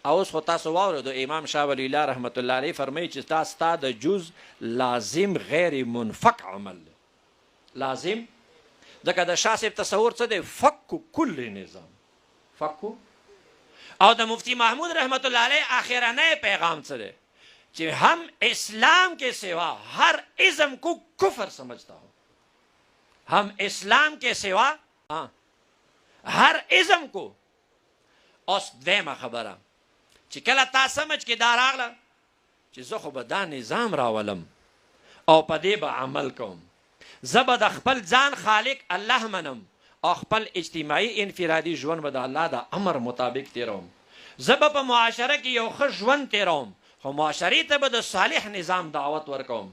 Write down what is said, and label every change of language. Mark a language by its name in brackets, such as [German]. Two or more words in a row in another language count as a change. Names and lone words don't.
[Pashto] او اوس خو تاسو واورئ د امام شاه ولی الله [Arabic] رحمت الله علیه [Pashto] فرمایي چې دا ستا د جز لازم غیر منفک عمل دی. لازم ځکه د شاه صاحب تصور څه دی؟ [Arabic] فک کل نظام. [Pashto] فکو او د مفتی محمود [Arabic] رحمت الله علیه [Pashto] آخرانه پیغام څه دی؟ [Urdu] کہ ہم اسلام کے سوا ہر ازم کو کفر سمجھتا ہوں. ہم اسلام کے سوا ہر ازم کو. [Pashto] اوس دیمه خبره چې کله تا سمجھ کې دا راغله چې زه خو به دا نظام راولم او په دې به عمل کوم، زه به د خپل ځان خالق الله منم او خپل اجتماعي انفرادي ژوند به د الله د امر مطابق تیروم، زه به په معاشره کې یو ښه ژوند تیروم، خو معاشرې ته به د صالح نظام دعوت ورکوم.